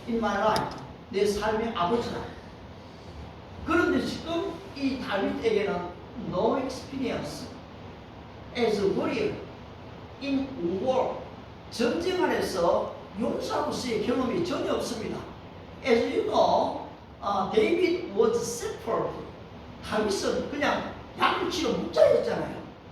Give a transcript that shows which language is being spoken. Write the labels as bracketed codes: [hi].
[en] In my life, [ko] 내 삶의 아버지다. 그런데 지금 이 다윗에게는 [en] no experience as a warrior in war. [ko] 전쟁 안에서 용사로서의 경험이 전혀 없습니다. [en] As you know, David was shepherd. [ko] 다윗은 그냥 양을 치러 목자였잖아요.